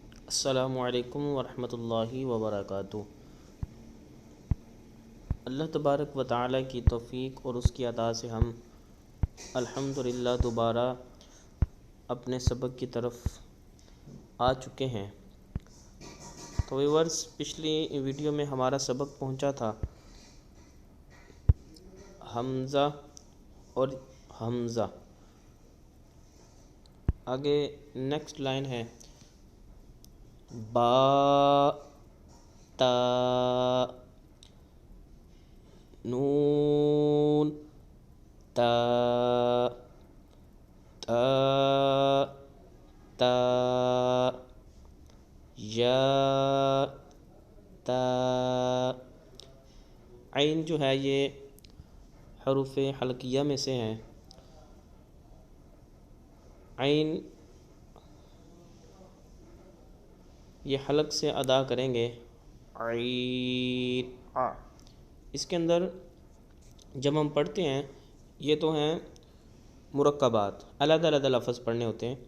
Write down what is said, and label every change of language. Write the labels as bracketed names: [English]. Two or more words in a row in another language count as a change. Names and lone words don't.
[Arabic] السلام علیکم ورحمۃ اللہ وبرکاتہ۔ اللہ تبارک و تعالی [Urdu] کی توفیق اور اس کی عطا سے ہم الحمدللہ دوبارہ اپنے سبق کی طرف آ چکے ہیں۔ تو ویورز، پچھلی ویڈیو میں ہمارا سبق پہنچا تھا حمزہ اور حمزہ۔ آگے [English] next line [Urdu] ہے با، تا، نون، تا، تا، تا، یا، تا۔ عین جو ہے یہ حروف حلقیہ میں سے ہیں۔ عین یہ حلق سے ادا کریں گے عین آ۔ اس کے اندر جب ہم پڑھتے ہیں یہ تو ہیں مرکبات، علیحدہ علیحدہ لفظ پڑھنے ہوتے ہیں۔